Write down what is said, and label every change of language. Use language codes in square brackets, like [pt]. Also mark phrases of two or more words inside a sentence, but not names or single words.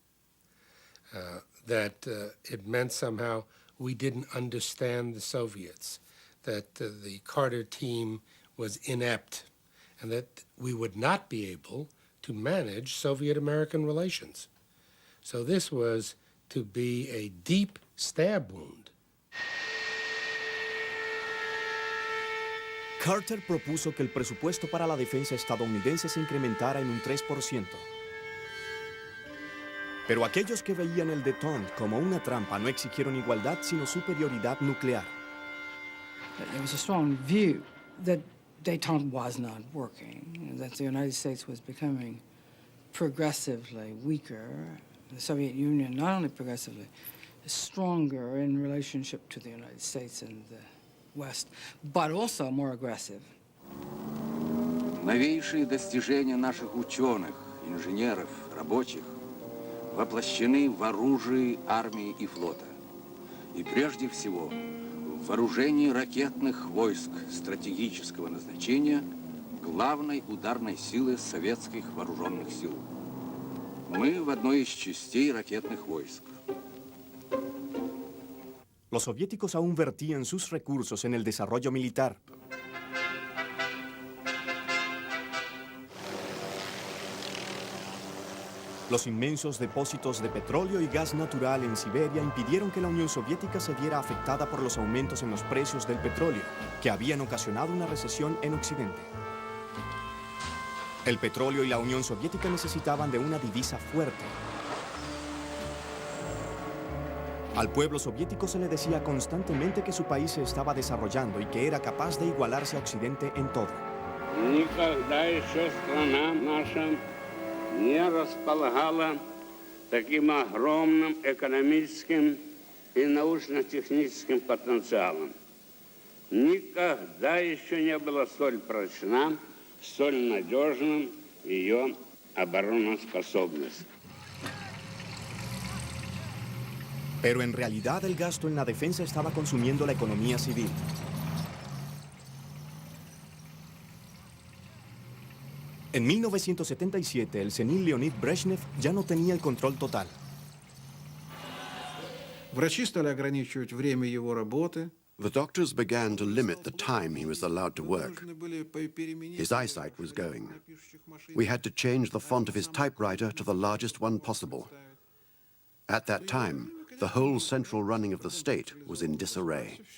[en] That it meant somehow we didn't understand the Soviets, that the Carter team was inept, and that we would not be able to manage Soviet-American relations. So this was to be a deep stab wound. [es] Carter propuso que el presupuesto para la defensa estadounidense se incrementara en un 3%. Pero aquellos que veían el détente como una trampa no exigieron igualdad, sino superioridad nuclear. [en] There was a strong view that détente was not working, that the United States was becoming progressively weaker. The Soviet Union, not only progressively, stronger in relationship to the United States and the West, but also more aggressive. [ru] Новейшие достижения наших ученых, инженеров, рабочих воплощены в оружии армии и флота. И прежде всего в вооружении ракетных войск стратегического назначения главной ударной силы советских вооруженных сил. Мы в одной из частей ракетных войск. [es] Los soviéticos aún vertían sus recursos en el desarrollo militar. Los inmensos depósitos de petróleo y gas natural en Siberia impidieron que la Unión Soviética se viera afectada por los aumentos en los precios del petróleo, que habían ocasionado una recesión en Occidente. El petróleo y la Unión Soviética necesitaban de una divisa fuerte. Al pueblo soviético se le decía constantemente que su país se estaba desarrollando y que era capaz de igualarse a Occidente en todo. [ru] Никогда еще страна наша не располагала таким огромным экономическим и научно-техническим потенциалом. Никогда еще не была столь прочна, столь надежна ее обороноспособность. [es] Pero en realidad el gasto en la defensa estaba consumiendo la economía civil. En 1977, el senil Leonid Brezhnev ya no tenía el control total. [ru] Врачи стали ограничивать время его работы. [en] The doctors began to limit the time he was allowed to work. His eyesight was going. We had to change the font of his typewriter to the largest one possible. At that time, the whole central running of the state was in disarray.